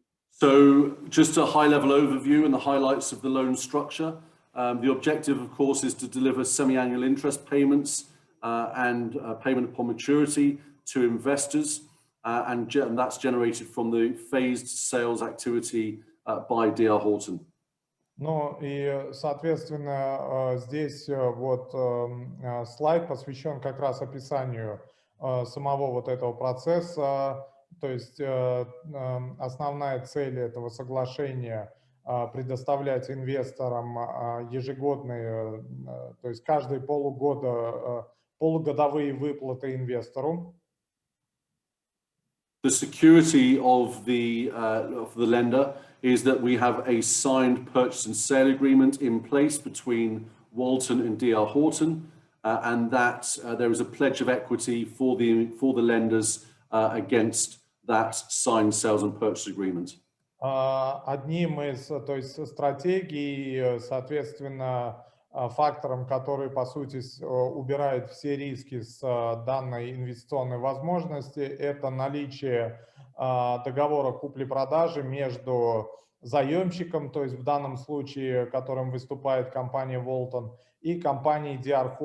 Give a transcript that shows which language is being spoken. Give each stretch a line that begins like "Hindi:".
English: So, just a high-level overview and the highlights of the loan structure. The objective, of course, is to deliver semi-annual interest payments and payment upon maturity to investors, and that's generated from the phased sales activity by D.R. Horton.
Russian: Ну и, соответственно, здесь вот слайд посвящен как раз описанию самого вот этого процесса. То есть основная цель этого соглашения предоставлять инвесторам ежегодные, то есть каждые полугода, полугодовые выплаты инвестору.
English: The security of the lender is that we have a signed purchase and sale agreement in place between Walton and D.R. Horton, and that there is a pledge of equity for the lenders against that signed sales and purchase agreement.
Russian: Одним из, то есть, стратегий, соответственно, фактором, который, по сути, убирает все риски с данной инвестиционной возможности, это наличие договора купли-продажи между заемщиком, то есть в данном случае, которым выступает компания Walton, и компанией D.R.